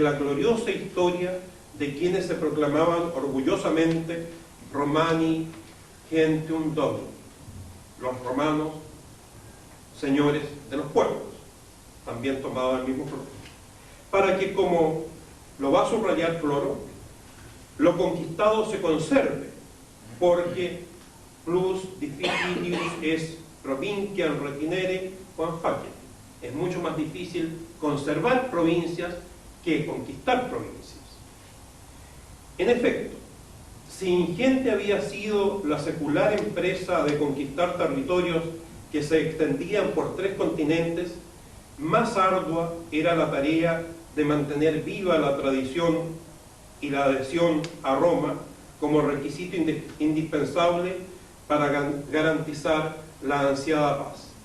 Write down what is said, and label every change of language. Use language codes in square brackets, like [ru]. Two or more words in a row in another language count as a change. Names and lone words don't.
[es] la gloriosa historia de quienes se proclamaban orgullosamente [la] Romani Gentium Domini, [es] los romanos, señores de los pueblos, también tomado del mismo Floro, para que, como lo va a subrayar Floro, lo conquistado se conserve, porque [la] plus difficilius es provinciam retinere quam facere. [es] Es mucho más difícil conservar provincias que conquistar provincias. En efecto, si ingente había sido la secular empresa de conquistar territorios que se extendían por 3 continentes, más ardua era la tarea de mantener viva la tradición y la adhesión a Roma como requisito indispensable para garantizar la ansiada paz.